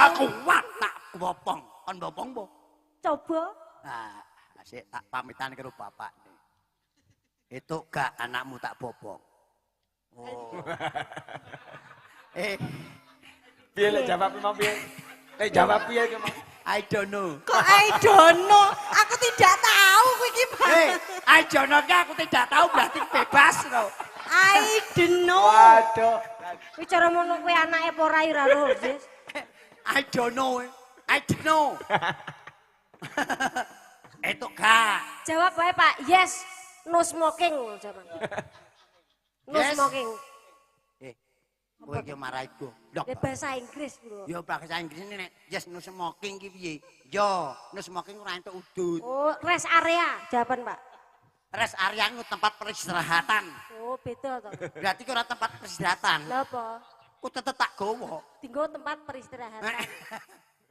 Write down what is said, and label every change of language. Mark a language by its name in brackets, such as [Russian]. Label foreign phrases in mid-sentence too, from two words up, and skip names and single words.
[Javanese] aku kuat tak bopong. Kon bopong po. Coba. Nah, asik tak pamitan karo bapak. [Indonesian] Itu gak [Javanese] anakmu tak bopong. Oh. Piye lek jawab mau piye? Lek jawab piye ki mau? [English] I don't know. [Javanese] Kok [English] I don't know? [Indonesian] Aku tidak tahu [Javanese] kuwi iki, [Indonesian] Pak. [English] I don't know [Indonesian] aku tidak tahu berarti bebas loh. [English] I don't know. [Javanese] Waduh. Kuwi cara ngono kuwi anake apa ora ora roh, Jis. [English] I don't know. I don't know. [Indonesian] Itu gak. [Javanese] Jawab wae, Pak. [English] Yes. No smoking jawab. No Yes. smoking. [Javanese] Kowe iki maraiku. Dok. [Indonesian] Ya bahasa Inggris, Bro. [Javanese] Yo [Indonesian] bahasa Inggris ini [Javanese] nek yes no smoking ki piye? Yo, [English] no smoking [Javanese] ora entuk udut. [Indonesian] Oh, [English] rest area [Indonesian] jawaban, Pak. [English] Rest area [Indonesian] itu tempat peristirahatan. [Javanese] Oh, beda to. Berarti ki ora tempat peristirahatan. Lha apa? Ku tetep tak gowo. [Indonesian] Tinggal tempat peristirahatan.